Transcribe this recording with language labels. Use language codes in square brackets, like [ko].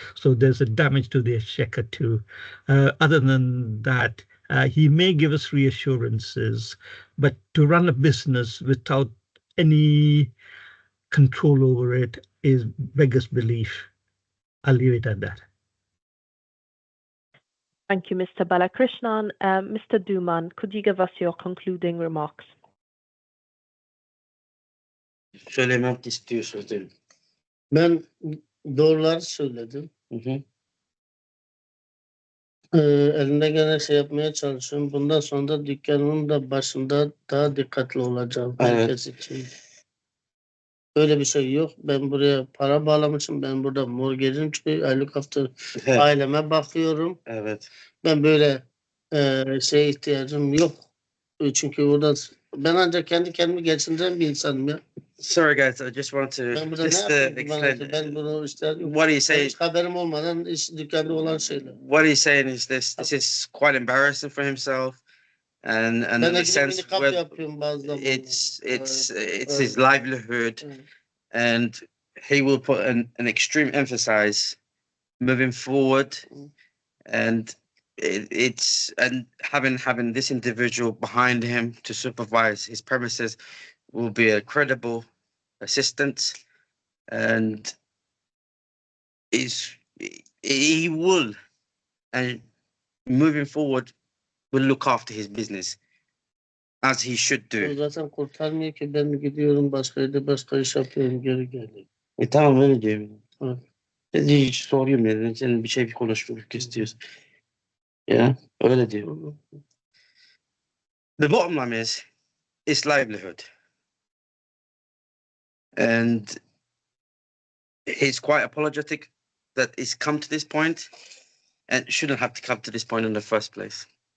[en] So there's a damage to the exchequer too. Other than that, he may give us reassurances, but to run a business without any control over it is beggars belief. I'll leave it at that. Thank you, Mr. Balakrishnan. Mr. Duman, could you give us your concluding remarks? [tr] Söylemek istiyorsunuz değil mi? Ben doğruları söyledim. Elimde gene şey yapmaya çalışıyorum. Bundan sonra da dükkanımın da başında daha dikkatli olacağım. Herkes için. Öyle bir şey yok. Ben buraya para bağlamışım. Ben burada mortgage'im çıkıyor. Aylık hafta aileme bakıyorum. Evet. Ben böyle şeye ihtiyacım yok. Çünkü burada ben ancak kendi kendimi geçindiren bir insanım ya. [en] Sorry guys, I just want to explain. [tr] Ben bunu işte [en] what he's saying. [tr] Hiç haberim olmadan dükkanda olan şeyler. [en] What he's saying is this is quite embarrassing for himself. And in the sense where it's his livelihood, and he will put an extreme emphasis moving forward, and it's having this individual behind him to supervise his premises will be a credible assistant, and he will, and moving forward, will look after his business as he should do. [tr] O zaten kurtarmıyor ki, ben gidiyorum başka yerde başka iş yapıyorum, geri geliyorum. Tamam öyle diyorum. Hiç soruyorum yani, senin bir şey konuşmak istiyorsun. Ya öyle diyor. [en] The bottom line is it's livelihood, and he's quite apologetic that he's come to this point and shouldn't have to come to this point in the first place.